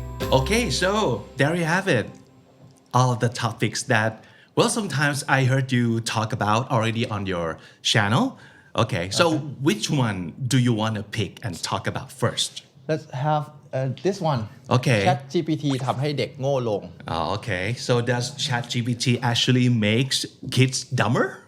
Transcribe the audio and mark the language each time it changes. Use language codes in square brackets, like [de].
[en] Okay, so there you have it. All of the topics that, well, sometimes I heard you talk about already on your channel. Okay, so which one do you want to pick and talk about first? Let's have this one. Okay. [th] ChatGPT ทำให้เด็กโง่ลง [en] Okay, so does ChatGPT actually makes kids dumber?